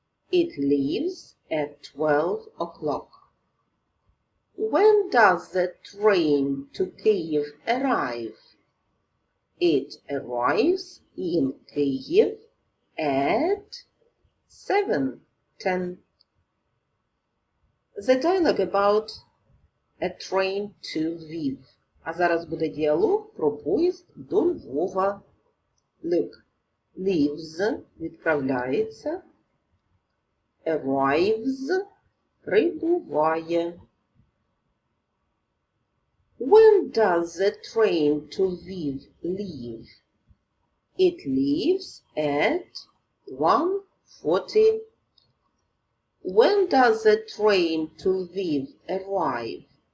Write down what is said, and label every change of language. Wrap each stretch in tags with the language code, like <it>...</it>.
<en>It leaves at 12 o'clock. When does the train to Kyiv arrive? It arrives in Kyiv at 7:10. The dialogue about a train to Lviv.</en> <uk>А зараз буде діалог про поїзд до Львова.</uk> <en>Look. Leaves відправляється. Arrives прибуває. When does the train to Lviv leave? It leaves at 1:40. When does the train to Lviv arrive?</en>